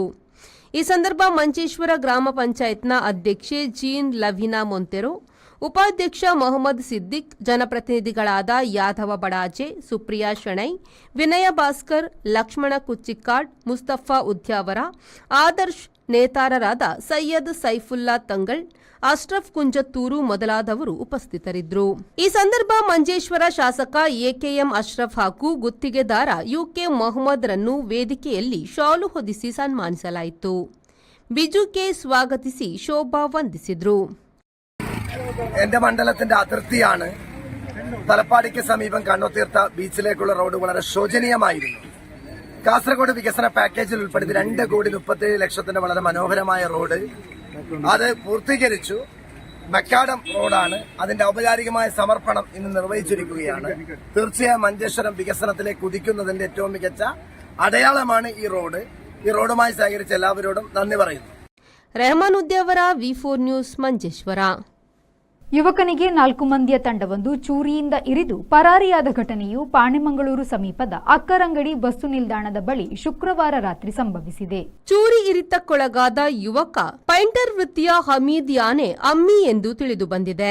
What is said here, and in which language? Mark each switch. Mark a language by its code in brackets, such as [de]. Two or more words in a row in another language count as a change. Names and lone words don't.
[kn] ಈ ಸಂದರ್ಭ ಮಂಜೇಶ್ವರ ಗ್ರಾಮ ಪಂಚಾಯತ್ನ ಅಧ್ಯಕ್ಷೆ ಜೀನ್ ಲವಿನಾ ಮೊಂತೆರೋ, ಉಪಾಧ್ಯಕ್ಷ ಮೊಹಮ್ಮದ್ ಸಿದ್ದಿಕ್, ಜನಪ್ರತಿನಿಧಿಗಳಾದ ಯಾದವ ಬಡಾಜೆ, ಸುಪ್ರಿಯಾ ಶೆಣೈ, ವಿನಯ ಭಾಸ್ಕರ್, ಲಕ್ಷ್ಮಣ ಕುಚ್ಚಿಕ್ಕಾಡ್, ಮುಸ್ತಫಾ ಉದ್ಯಾವರ, ಆದರ್ಶ್ ನೇತಾರರಾದ ಸೈಯದ್ ಸೈಫುಲ್ಲಾ ತಂಗಳ್, ಅಶ್ರಫ್ ಕುಂಜತ್ತೂರು ಮೊದಲಾದವರು ಉಪಸ್ಥಿತರಿದ್ದರು. ಈ ಸಂದರ್ಭ ಮಂಜೇಶ್ವರ ಶಾಸಕ ಎಕೆಎಂ ಅಶ್ರಫ್ ಹಾಗೂ ಗುತ್ತಿಗೆದಾರ ಯುಕೆ ಮೊಹಮ್ಮದ್ ರನ್ನು ವೇದಿಕೆಯಲ್ಲಿ ಶಾಲು ಹೊದಿಸಿ ಸನ್ಮಾನಿಸಲಾಯಿತು. ಬಿಜು ಕೆ ಸ್ವಾಗತಿಸಿ ಶೋಭಾ ವಂದಿಸಿದರು. [ml] എന്റെ മണ്ഡലത്തിന്റെ അതിർത്തിയാണ്. തലപ്പാടിക്ക് സമീപം കണ്ണുതീർത്ത ബീച്ചിലേക്കുള്ള റോഡ് വളരെ ശോചനീയമായിരുന്നു. കാസർഗോഡ് വികസന പാക്കേജിൽ ഉൾപ്പെടുത്തി 2,37,00,000 വളരെ മനോഹരമായ റോഡ് അത് പൂർത്തീകരിച്ചു. മക്കാടം റോഡാണ്. അതിന്റെ ഔപചാരികമായ സമർപ്പണം ഇന്ന് നിർവഹിച്ചിരിക്കുകയാണ്. തീർച്ചയായും മഞ്ചേശ്വരം വികസനത്തിലേക്ക് കുതിക്കുന്നതിന്റെ ഏറ്റവും മികച്ച അടയാളമാണ് ഈ റോഡ്. ഈ റോഡുമായി സഹകരിച്ച എല്ലാവരോടും നന്ദി പറയുന്നു. [kn] ರೆಹಮಾನ್ ಉದ್ಯಾವರ ವಿ4 ನ್ಯೂಸ್ ಮಂಜೇಶ್ವರ. ಯುವಕನಿಗೆ 4 ಮಂದಿಯ ತಂಡವೊಂದು ಚೂರಿಯಿಂದ ಇರಿದು ಪರಾರಿಯಾದ ಘಟನೆಯು ಪಾಣೆಮಂಗಳೂರು ಸಮೀಪದ ಅಕ್ಕರಂಗಡಿ ಬಸ್ಸು ನಿಲ್ದಾಣದ ಬಳಿ ಶುಕ್ರವಾರ ರಾತ್ರಿ ಸಂಭವಿಸಿದೆ. ಚೂರಿ ಇರಿತಕ್ಕೊಳಗಾದ ಯುವಕ ಪೈಂಟರ್ ವೃತ್ತಿಯ ಹಮೀದ್ ಯಾನೆ ಅಮ್ಮಿ ಎಂದು ತಿಳಿದು ಬಂದಿದೆ.